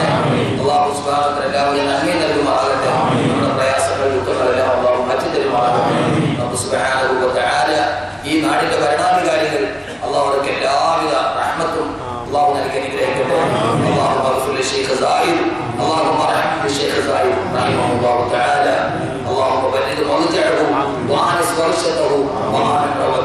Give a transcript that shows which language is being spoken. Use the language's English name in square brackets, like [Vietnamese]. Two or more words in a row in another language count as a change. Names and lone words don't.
[Arabic] الله سبحانه وتعالى [Malayalam] എല്ലാവിധ നന്മയും നൽകുമാറാകട്ടെ. നമ്മുടെ പ്രയാസങ്ങൾ ദുഃഖങ്ങളെല്ലാം അള്ളാഹു മാറ്റി തരുമാറാകട്ടെ. [Arabic] رب سبحانه وتعالى [Malayalam] ഈ നാടിന്റെ ഭരണാധികാരികൾ അള്ളാഹുവിന്റെ എല്ലാവിധ റഹ്മത്തും അള്ളാഹു നൽകി അനുഗ്രഹിക്കട്ടെ. [Arabic] الله اغفر للشيخ زايد اللهم ارحم الشيخ زايد رحمه الله تعالى. اللهم بلغ مرجعه وانس ورشته وآمن